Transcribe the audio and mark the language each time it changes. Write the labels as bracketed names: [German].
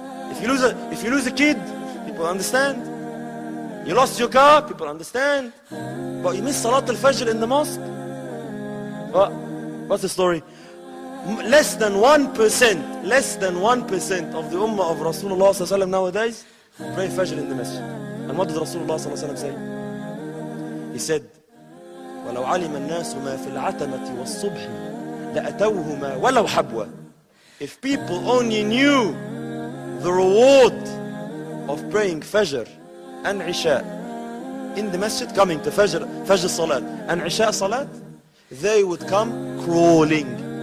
[English] If you lose a kid, people understand. You lost your car, people understand. But you missed Salat al-Fajr in the mosque. What's the story? Less than 1% of the ummah of Rasulullah sallallahu alaihi wasallam nowadays pray Fajr in the masjid. And what did Rasulullah sallallahu alaihi wasallam say? He said, [Arabic] وَلَوْ عَلِمَ النَّاسُ مَا فِي الْعَتَمَةِ وَالصُّبْحِ لَأَتَوْهُمَا وَلَوْ حَبْوَةً. [English] If people only knew the reward of praying Fajr and Isha in the masjid, coming to Fajr Salat and Isha Salat, they would come crawling.